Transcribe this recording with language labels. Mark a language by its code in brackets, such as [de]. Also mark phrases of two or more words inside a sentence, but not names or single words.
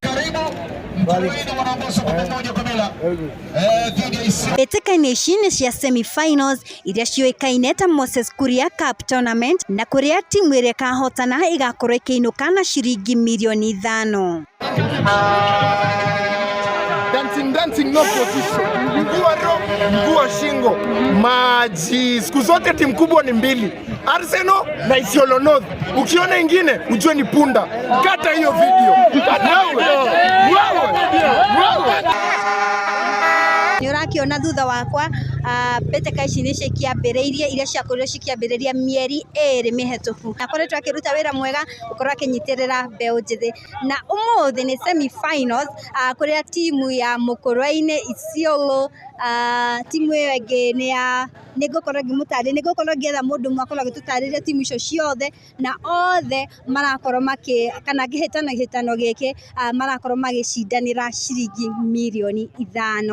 [ki] Mbĩtĩka-inĩ ici nĩ cia semi-finals iria ciũĩkaine ta Moses Kuria Cup Tournament, na kũrĩa timu ĩrĩa ĩkahotana ĩgakorwo ĩkĩinũka na ciringi milioni 5. [en] Dancing no position. [sw] Mguu wa shingo. Maji. Siku zote timu kubwa ni mbili. Arsenal na Isiolo North. Ukiona ingine ujue ni punda. Kata hiyo video. [ki] Nĩ ũrakĩona thutha wakwa mbĩtĩka ici nĩ ciakĩambĩrĩirie iria ciakorirwo cikĩambĩrĩria mĩeri 2 mĩhetũku. Na koretwo akĩruta wĩra mwega gũkorwo akĩnyitĩrĩra mbeũ njĩthĩ. Na ũmũthĩ nĩ semi-finals kũrĩa timu ya Mũkũrwe-inĩ Isiolo timu ĩyo ĩngĩ nĩ ngũkorwo ngĩetha mũndũ ũmwe akorwo agĩtũtarĩria timu icio ciothe, na othe marakorwo kana kĩhĩtano gĩkĩ marakorwo magĩcindanĩra ciringi milioni 5.